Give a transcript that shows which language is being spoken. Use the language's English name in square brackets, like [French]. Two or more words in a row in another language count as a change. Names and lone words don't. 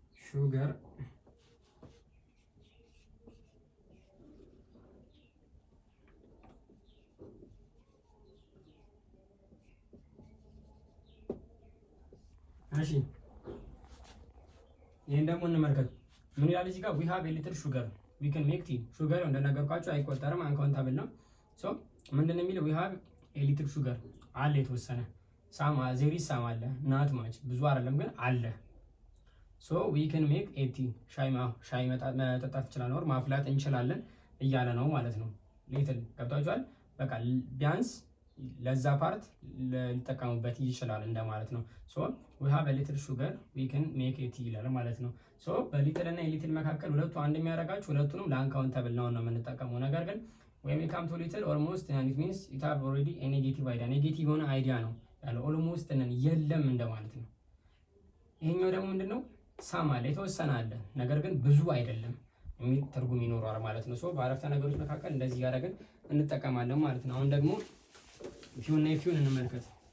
[Amharic] ሹገር እሺ ይሄን ደግሞ እንመልከት። ምን ይላል እዚህ ጋር? [English] we have a little sugar we can make tea። [Amharic] ሹገር እንደነገርኳችሁ አይቆጠርም፣ አንካውንታብል ነው። ሶ ምንድነው የሚለው? [English] we have a little sugar [Amharic] አለ የተወሰነ [English] some there is some [Amharic] አለ [English] not much [Amharic] ብዙ አይደለም ግን አለ። ሶ [English] we can make a tea [Amharic] ሻይ መጠጣት እንችላለን ወር ማፍላት እንችላለን እያለ ነው ማለት ነው። ሊትል ገብታችኋል? በቃ ቢያንስ ለዛ ፓርት ሊጠቀሙበት ይችላል እንደማለት ነው። ሶ [English] we have a little sugar we can make a tea [Amharic] ይላል ማለት ነው። ሶ በሊትል እና የሊትል መካከል ሁለቱ አንድ የሚያደርጋችሁ ሁለቱንም ለአንካውንተብል ነው የምንጠቀመው። ነገር ግን [English] when we come to little almost and it means it have already a negative idea [Amharic] ኔጌቲቭ የሆነ አይዲያ ነው ያለው። almost ነን የለም እንደማለት ነው። ይሄኛው ደግሞ ምንድነው? ሳም አለ የተወሰነ አለ ነገር ግን ብዙ አይደለም የሚል ትርጉም ይኖረዋል ማለት ነው። ሶ በአረፍተ ነገሮች መካከል እንደዚህ ያደረግን እንጠቀማለን ማለት ነው። አሁን ደግሞ ፊው እና ፊውን እንመልከት።